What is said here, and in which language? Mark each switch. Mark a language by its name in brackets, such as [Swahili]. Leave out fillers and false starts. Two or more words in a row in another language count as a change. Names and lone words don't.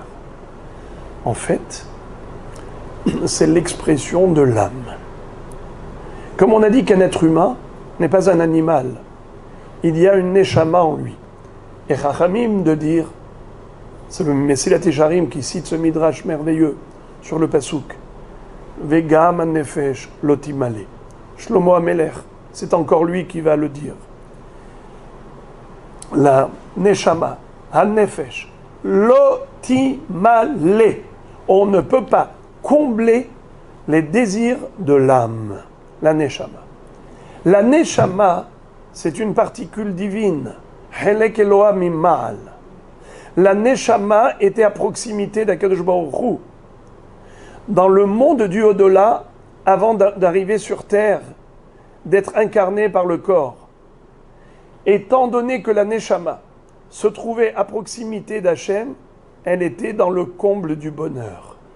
[French] En fait, c'est l'expression de l'âme. Comme on a dit qu'un être humain n'est pas un animal, il y a une neshama en lui. Et Chachamim de dire, c'est le Messilat Yesharim qui cite ce midrash merveilleux sur le pasuk, [Hebrew] וגם הנפש לא תמלא. [French] Shlomo Amelech, c'est encore lui qui va le dire. [Hebrew] הנשמה, הנפש, לא תמלא. [French] On ne peut pas combler les désirs de l'âme, la neshama. La neshama, c'est une particule divine. [Hebrew] חלק אלוה ממעל. [French] La neshama était à proximité d'Akadosh Baruch Hu. Dans le monde du au-delà, avant d'arriver sur terre, d'être incarné par le corps. Étant donné que la neshama se trouvait à proximité d'Hachem, elle était dans le comble du bonheur.